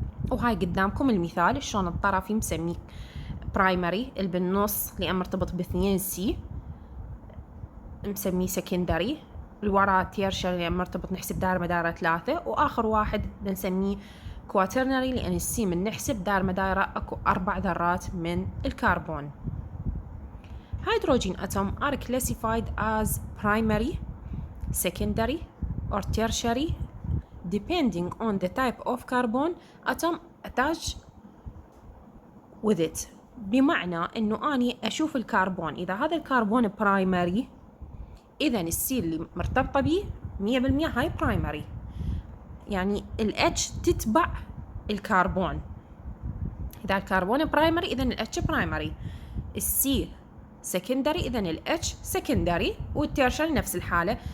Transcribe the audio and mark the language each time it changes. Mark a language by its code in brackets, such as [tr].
[ar] وهاي قدامكم المثال شلون الطرفي مسميه برايمري، اللي بالنص اللي مرتبط ب2 سي مسميه سكندري، الوراء تيرشري اللي مرتبط نحسب دائرة مدارة 3، وآخر واحد بنسميه كواترنري لأن السي من نحسب دائرة مدارة أكو 4 ذرات من الكربون. [en] Hydrogen atom are classified as primary, secondary or tertiary depending on the type of carbon atom attached with it. [ar] بمعنى إنه أني أشوف الكربون إذا هذا الكربون برايمري إذا السي اللي مرتبطة به 100% هاي برايمري، يعني الاتش تتبع الكربون. إذا الكربون برايمري إذا الاتش برايمري، السي سكندري إذا الاتش سكندري، والتيرشري نفس الحالة.